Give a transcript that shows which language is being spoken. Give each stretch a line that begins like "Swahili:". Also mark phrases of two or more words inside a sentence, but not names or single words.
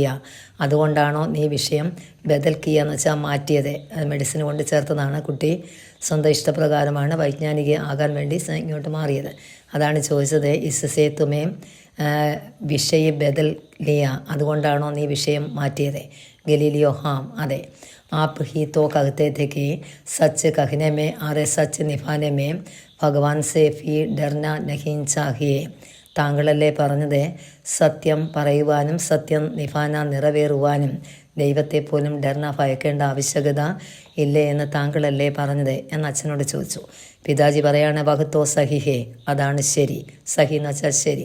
Malayalam: അതുകൊണ്ടാണോ നീ വിഷയം
Hindi: बदल किया
Malayalam: എന്ന് വെച്ചാൽ മാറ്റിയത്? അത് മെഡിസിൻ കൊണ്ട് ചേർത്തതാണ്. കുട്ടി സ്വന്തം ഇഷ്ടപ്രകാരമാണ് വൈജ്ഞാനിക ആകാൻ വേണ്ടി ഇങ്ങോട്ട് മാറിയത്. അതാണ് ചോദിച്ചത്,
Hindi: इससे तुमने विषय बदल लिया.
Malayalam: അതുകൊണ്ടാണോ നീ വിഷയം മാറ്റിയത്? ഗലീലിയോ, ഹാം, അതെ.
Hindi: आप ही तो कहते थे कि सच कहने में और सच निभाने में भगवान से भी डरना नहीं चाहिए.
Malayalam: താങ്കളല്ലേ പറഞ്ഞത് സത്യം പറയുവാനും സത്യം നിഭാന നിറവേറുവാനും ദൈവത്തെ പോലും ഡർന ഭയക്കേണ്ട ആവശ്യകത ഇല്ലേ എന്ന് താങ്കളല്ലേ പറഞ്ഞത് എന്ന് അച്ഛനോട് ചോദിച്ചു. പിതാജി പറയാണ്,
Hindi: वह तो सही है,
Malayalam: അതാണ് ശരി. സഹി എന്ന് വെച്ചാൽ ശരി.